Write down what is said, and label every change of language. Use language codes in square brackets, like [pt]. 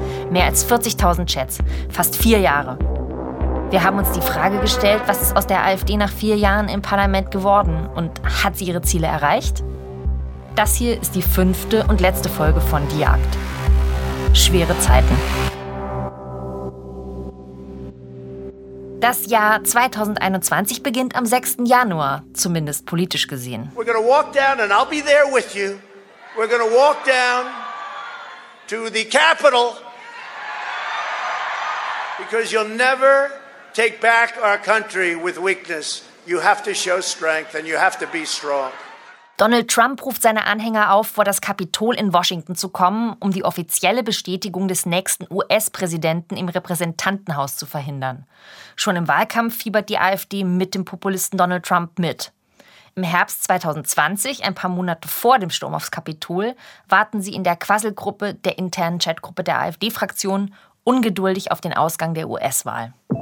[de] Mehr als 40.000 Chats, fast 4 Jahre. Wir haben uns die Frage gestellt, was ist aus der AfD nach 4 Jahren im Parlament geworden und hat sie ihre Ziele erreicht? Das hier ist die 5. und letzte Folge von Die Jagd. Schwere Zeiten. Das Jahr 2021 beginnt am 6. Januar, zumindest politisch gesehen. [en] We're gonna walk down and I'll be there with you. We're gonna walk down to the Capitol. Because you'll never take back our country with weakness. You have to show strength and you have to be strong. [de] Donald Trump ruft seine Anhänger auf, vor das Kapitol in Washington zu kommen, um die offizielle Bestätigung des nächsten US-Präsidenten im Repräsentantenhaus zu verhindern. Schon im Wahlkampf fiebert die AfD mit dem Populisten Donald Trump mit. Im Herbst 2020, ein paar Monate vor dem Sturm aufs Kapitol, warten sie in der Quasselgruppe, der internen Chatgruppe der AfD-Fraktion, ungeduldig auf den Ausgang der US-Wahl.